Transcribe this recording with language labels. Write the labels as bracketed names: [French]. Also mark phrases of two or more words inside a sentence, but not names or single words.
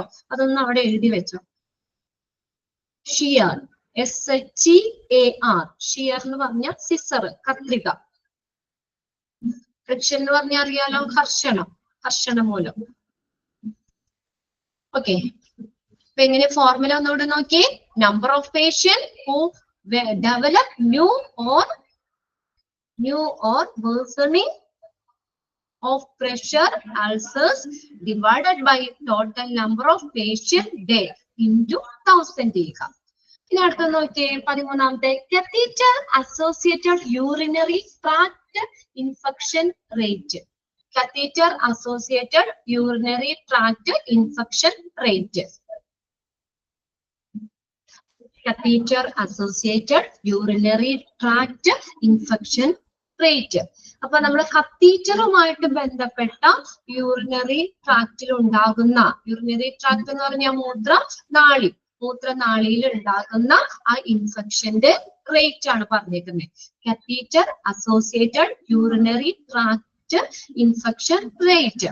[Malayalam] അതൊന്നും അവിടെ എഴുതി വെച്ചോ. ഷിയർ SHEAR, ഷിയർ എന്ന് പറഞ്ഞ സിസർ, കത്രിക. ഫ്രിക്ഷൻ എന്ന് പറഞ്ഞാൽ അറിയാലോ, ഹർഷണം മൂലം. ഓക്കെ, അപ്പൊ എങ്ങനെ ഫോർമുല ഒന്നുകൂടെ നോക്കി, [English] number of patient who develop new or worsening of pressure ulcers divided by total number of patient day into 1000 ചെയ്യുക. [Malayalam] ഇനി അടുത്ത നോക്കിയേ 13ാമത്തെ, [English] catheter associated urinary tract infection rate. catheter associated urinary tract infection rate. catheter associated urinary tract infection റേറ്റ്. [Malayalam] അപ്പൊ നമ്മൾ കത്തീറ്ററുമായിട്ട് ബന്ധപ്പെട്ട [English] urinary tract [Malayalam] ഉണ്ടാകുന്ന, [English] urinary tract [Malayalam] എന്ന് പറഞ്ഞാൽ മൂത്രനാളിയിൽ ഉണ്ടാകുന്ന ആ [English] infection rate [Malayalam] ആണ് പറഞ്ഞേക്കുന്നത്. [English] catheter associated urinary tract infection rate.